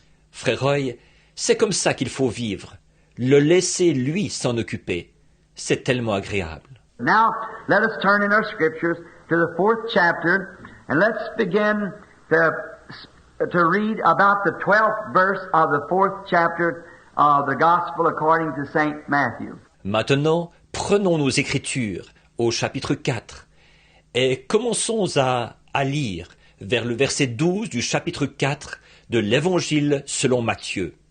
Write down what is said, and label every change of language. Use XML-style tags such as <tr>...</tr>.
<fr>Frère Roy, c'est comme ça qu'il faut vivre. Le laisser, lui, s'en occuper. C'est tellement agréable.</fr> <en>Now, let us turn in our scriptures to the 4th chapter, and let's begin to read about the 12th verse of the 4th chapter of the Gospel according to St. Matthew.</en> <fr>Maintenant, prenons nos Écritures au chapitre 4 et commençons à lire vers le verset 12 du chapitre 4 de l'Évangile selon Matthieu.</fr>